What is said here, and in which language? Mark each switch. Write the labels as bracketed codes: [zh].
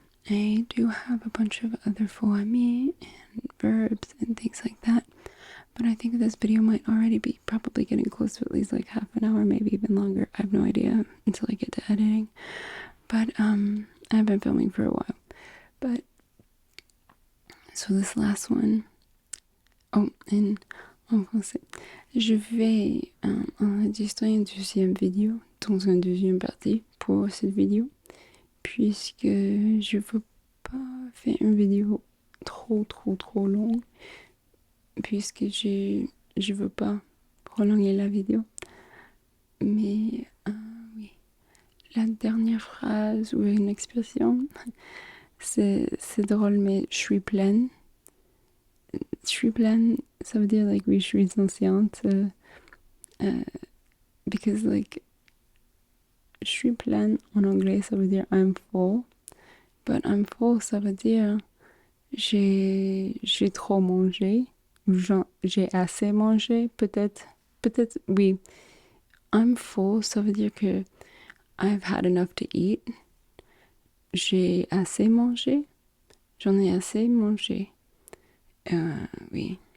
[en] I do have a bunch of other faux amis and verbs and things like that, but I think this video might already be probably getting close to at least like half an hour, maybe even longer. I have no idea until I get to editing, but I've been filming for a while. But so this last one, oh, and [fr] en français, je vais enregistrer une deuxième vidéo, dans une deuxième partie pour cette vidéo, puisque je veux pas faire une vidéo trop longue, puisque je veux pas prolonger la vidéo. Mais oui, la dernière phrase ou une expression, c'est drôle, mais je suis pleine. Je suis pleine, ça veut dire like oui, je suis consciente. Because like je suis pleine en anglais, ça veut dire [en] I'm full. But I'm full, [fr] ça veut dire j'ai trop mangé. J'ai assez mangé, peut-être, oui. [en] I'm full, [fr] ça veut dire que [en] I've had enough to eat. [fr] J'ai assez mangé. J'en ai assez mangé. Oui.